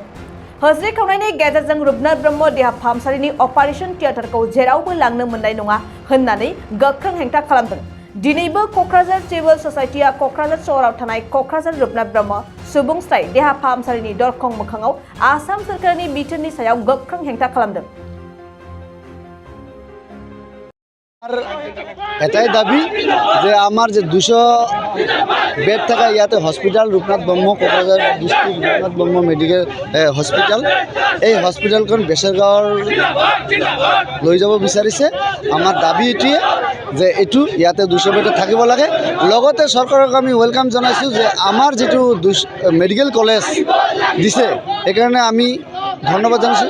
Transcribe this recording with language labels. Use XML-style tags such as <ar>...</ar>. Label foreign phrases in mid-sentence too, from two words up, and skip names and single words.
<brx>होस्रिखावनायनि गेजेरजों रुपनाथ ब्रह्म देहा फाहामसालिनि अपारेशन थियेटारखौ जेरावबो लांनो मोननाय नङा होननानै गोख्रों हेंथा खालामदों। दिनैबो क'क्राझार सिविल ससाइटिया क'क्राझार सहराव थानाय क'क्राझार रुपनाथ ब्रह्म सुबुंस्राय देहा फाहामसालिनि दरखं मोखाङाव आसाम सरकारनि बिथोननि सायाव गोख्रों हेंथा खालामदों।</brx> <as>এটাই দাবি যে আমার যে 200 বেড থাকা ইয়াতে হসপিটাল রূপনাথ ব্রহ্ম কোকরাঝার ডিস্ট্রিক্ট রূপনাথ ব্রহ্ম মেডিকেল হসপিটাল এই হসপিটালখন বেচৰগাঁৱৰ লৈ যাব বিচাৰিছে। আমাৰ দাবী এটিয়ে যে এইটো ইয়াতে 200 বেড থাকিব লাগে। লগতে চৰকাৰক আমি ওয়েলকাম জনাইছোঁ যে আমাৰ যেটো মেডিকেল কলেজ দিছে সেইকাৰণে আমি ধন্যবাদ জানাইছোঁ।</as>